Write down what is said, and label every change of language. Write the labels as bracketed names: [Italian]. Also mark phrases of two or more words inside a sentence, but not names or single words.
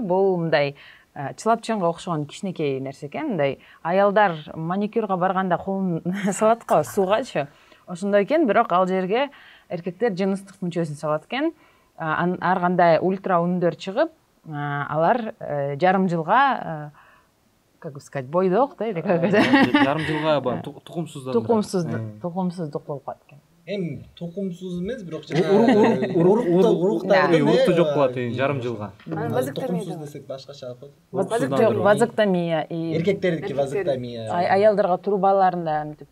[Kyrgyz] Бул мындай чылапчанга окшогон кичинекей нерсе экен. Мындай аялдар маникюрга барганда колун салат го сугачы. Ошондой экен, бирок ал жерге эркектер жыныстык мүчөсүн салат экен. Ар кандай ультра үндөр чыгып, алар жарым жылга, [Russian] как сказать, [Kyrgyz] бойдок да [Russian] или как это? [Kyrgyz] Жарым жылга тукумсуздук болуп калат экен. Эми тукумсуз эмес, бирок урукту жок кылат жарым жылга. Тукумсуз десек башкача алып Вазоктомия. Эркектердики вазоктомия. Аялдарга трубаларында мынтип